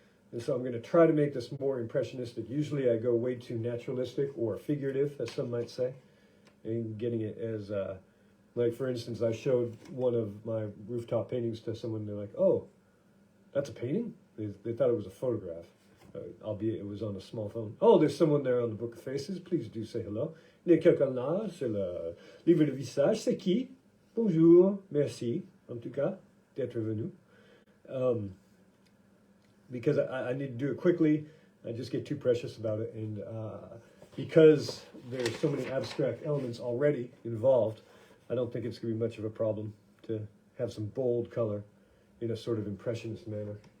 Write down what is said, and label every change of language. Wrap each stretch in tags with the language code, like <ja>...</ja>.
<en>And so I'm going to try to make this more impressionistic. Usually I go way too naturalistic or figurative, as some might say, and getting it as, like for instance, I showed one of my rooftop paintings to someone, they're like, oh, that's a painting? They thought it was a photograph, albeit it was on a small phone. Oh, there's someone there on the Book of Faces, please do say hello.</en> <fr>Il y a quelqu'un là, c'est le livre de visage, c'est qui? Bonjour, merci, en tout cas, d'être venu.</fr> <en>Because I need to do it quickly, I just get too precious about it, and because there's so many abstract elements already involved, I don't think it's going to be much of a problem to have some bold color in a sort of impressionist manner.</en>